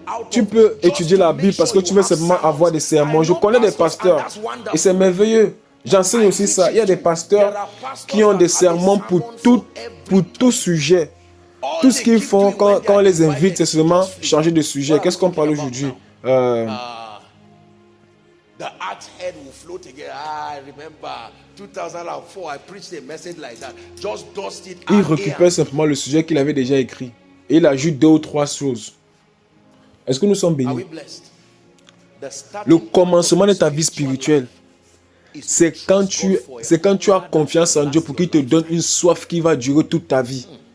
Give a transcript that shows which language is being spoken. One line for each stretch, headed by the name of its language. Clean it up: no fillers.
French: Tu peux étudier la Bible parce que tu veux simplement avoir des sermons. Je connais des pasteurs et c'est merveilleux. J'enseigne aussi ça. Il y a des pasteurs qui ont des sermons pour tout sujet. Tout ce qu'ils font quand on les invite, c'est seulement changer de sujet. Qu'est-ce qu'on parle aujourd'hui?
English: The axe head will float again. I remember 2004, I preached a message like that. Just dust it out.
French: Il récupère simplement le sujet qu'il avait déjà écrit. Et il ajoute 2 ou 3 choses. Est-ce que nous sommes bénis? Le commencement de ta vie spirituelle, c'est quand tu as confiance en Dieu pour qu'il te donne une soif qui va durer toute ta vie.